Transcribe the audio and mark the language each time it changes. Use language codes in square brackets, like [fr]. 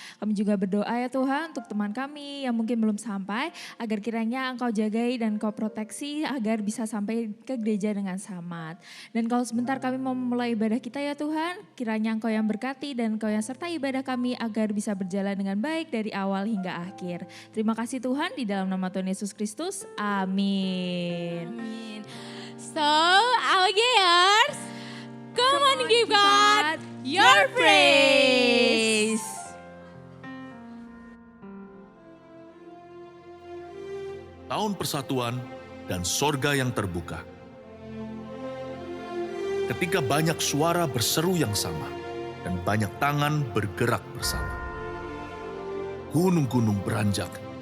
[id] Kami juga berdoa ya Tuhan untuk teman kami yang mungkin belum sampai, agar kiranya Engkau jagai dan Engkau proteksi agar bisa sampai ke gereja dengan selamat. Dan kalau sebentar kami mau memulai ibadah kita ya Tuhan, kiranya Engkau yang berkati dan Engkau yang sertai ibadah kami agar bisa berjalan dengan baik dari awal hingga akhir. Terima kasih Tuhan, di dalam nama Tuhan Yesus Kristus, amin. Amin. [en] So, Algeyers, come on give God your praise. [id] Tahun persatuan dan sorga yang terbuka. Ketika banyak suara berseru yang sama dan banyak tangan bergerak bersama. Gunung-gunung beranjak.